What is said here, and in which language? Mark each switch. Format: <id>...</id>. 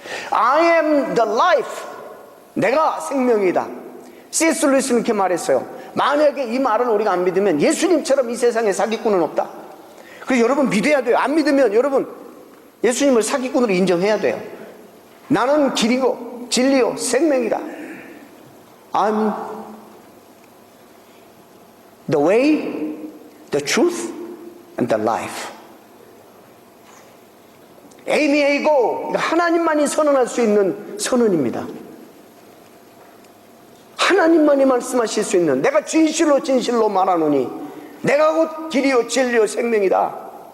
<en>I am the life.</en> <ko>내가 생명이다.</ko> <en>C.S.</en> <ko>루이스는 이렇게 말했어요. 만약에 이 말을 우리가 안 믿으면 예수님처럼 이 세상에 사기꾼은 없다. 그래서 여러분 믿어야 돼요. 안 믿으면 여러분 예수님을 사기꾼으로 인정해야 돼요. 나는 길이고 진리요 생명이다.</ko> <en>I'm the way, the truth, and the life.</en> <ko>에이미에이고, 하나님만이 선언할 수 있는 선언입니다. 하나님만이 말씀하실 수 있는, 내가 진실로 진실로 말하노니 내가 곧 길이요 진리요 생명이다.</ko>